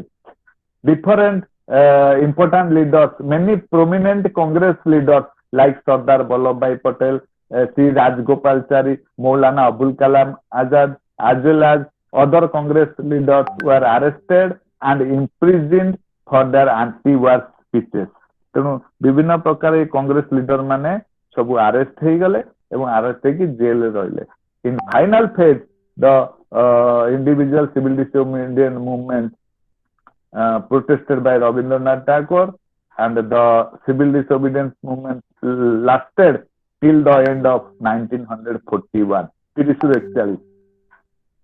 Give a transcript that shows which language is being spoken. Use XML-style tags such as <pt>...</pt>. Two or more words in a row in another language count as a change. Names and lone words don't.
<en>Different important leaders, many prominent Congress leaders like Sardar Vallabhbhai Patel, C. Rajgopalachari, Maulana Abul Kalam Azad, as well as other Congress leaders were arrested and imprisoned for their anti-war speeches.</en> <or>ତେଣୁ ବିଭିନ୍ନ ପ୍ରକାର କଂଗ୍ରେସ ଲିଡର ମାନେ ସବୁ ଆରେଷ୍ଟ ହେଇଗଲେ ଏବଂ ଆରେଷ୍ଟ ହେଇକି ଜେଲରେ ରହିଲେ.</or> <en>In final phase, the individual civil disobedience movement protested by Rabindranath Tagore, and the civil disobedience movement lasted till the end of 1941.</en>